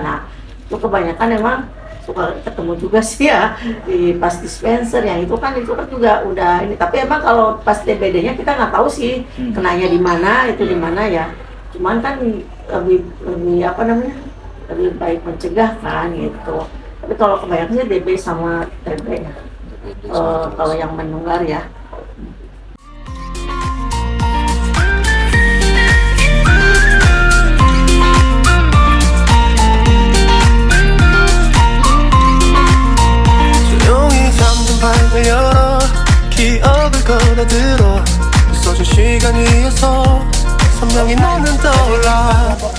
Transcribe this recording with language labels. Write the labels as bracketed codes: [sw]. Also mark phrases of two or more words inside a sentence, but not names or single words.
[id] Nah itu kebanyakan emang suka ketemu juga sih ya di pas dispenser yang itu kan juga udah ini, tapi emang kalau pas DBD-nya kita nggak tahu sih kenanya di mana, itu di mana ya. Cuman kan lebih apa namanya, lebih baik mencegah kan gitu. Tapi kalau kebanyakan sih DB sama TB ya. Kalau yang menular ya. [ko] 조용히 잠든 방을 열어 기억을 끌어들어 있어준 시간 위에서 선명히 너는 떠올라